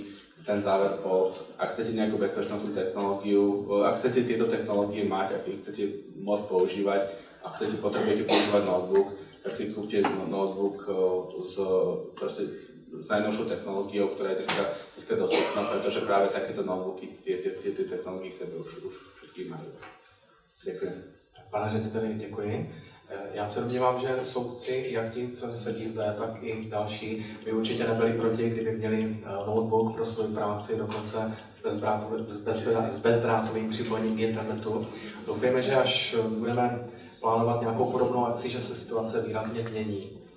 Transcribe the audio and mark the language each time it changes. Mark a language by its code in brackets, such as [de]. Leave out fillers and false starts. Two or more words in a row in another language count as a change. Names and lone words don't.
[sk] Ten záver bol, ak chcete nejakú bezpečnostnú technológiu, ak chcete tieto technológie mať, ak ich chcete môcť používať a potrebujete používať notebook, tak si kúpte notebook s najnovšou technológiou, ktorá je dneska dostupná, pretože práve takéto notebooky tie technológie v sebe už všetky majú. Ďakujem. [cs] Pane řediteli, děkuji. Já se domnívám, že soudci, jak ti, co sedí zde, tak i další, by určitě nebyli proti, kdyby měli notebook pro svou práci, dokonce s bezdrátovým připojením k internetu. Doufejme, že až budeme plánovat nějakou podobnou akci, že se situace výrazně změní.